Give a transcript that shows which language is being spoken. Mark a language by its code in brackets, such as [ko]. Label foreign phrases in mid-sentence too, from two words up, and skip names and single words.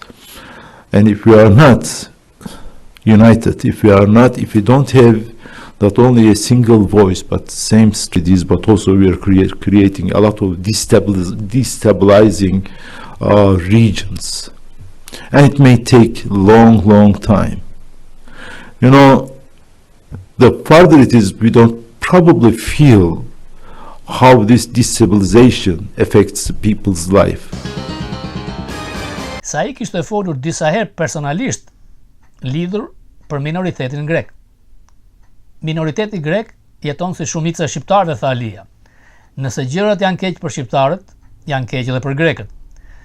[en] And if we are not united, if we don't have not only a single voice, but same strategies, but also we are creating a lot of destabilizing regions. And it may take long time. The farther it is, we don't probably feel how this destabilization affects people's life. [sq] Sa I kishte folur disa herë personalisht lidhur për minoritetin grek. Minoriteti grek jeton si shumica e shqiptarëve, tha Alkia. Nëse gjërat janë keq për shqiptarët, janë keq edhe për grekët.